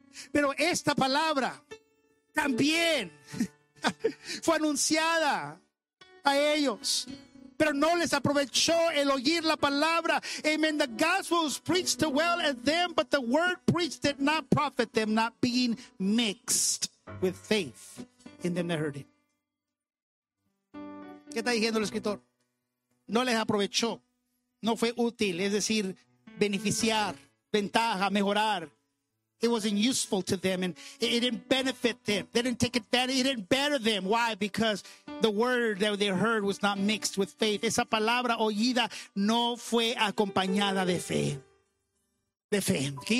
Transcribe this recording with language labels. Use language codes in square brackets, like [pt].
[es] Pero esta palabra también fue anunciada a ellos, pero no les aprovechó el oír la palabra. Amen. [en] The gospel was preached well at them, but the word preached did not profit them, not being mixed with faith in them that heard it. [es] ¿Qué está diciendo el escritor? No les aprovechó, no fue útil, es decir, beneficiar, ventaja, mejorar. [en] It wasn't useful to them, and it didn't benefit them. They didn't take advantage. It didn't better them. Why? Because the word that they heard was not mixed with faith. [es] Esa palabra oída no fue acompañada de fe. De fe.